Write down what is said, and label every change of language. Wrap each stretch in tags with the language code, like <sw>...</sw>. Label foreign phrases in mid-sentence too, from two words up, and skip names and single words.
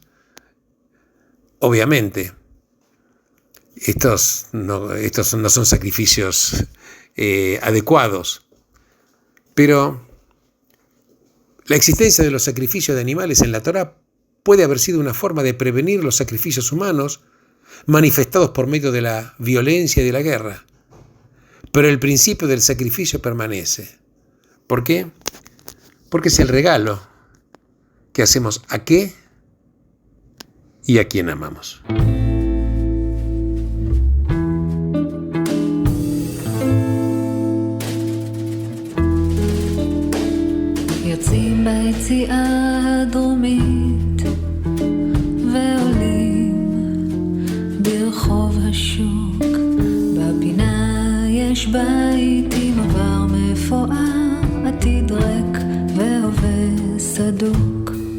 <es>Obviamente, estos no son sacrificios adecuados, pero la existencia de los sacrificios de animales en la Torá puede haber sido una forma de prevenir los sacrificios humanos manifestados por medio de la violencia y de la guerra. Pero el principio del sacrificio permanece. ¿Por qué? Porque es el regalo que hacemos a qué y a quién amamos.</es> <he>יוצאים ביציאה הדרומית ועולים ברחוב השוק, בפינה יש בית עם עבר מפואר, עתיד ריק והווה סדוק,</he>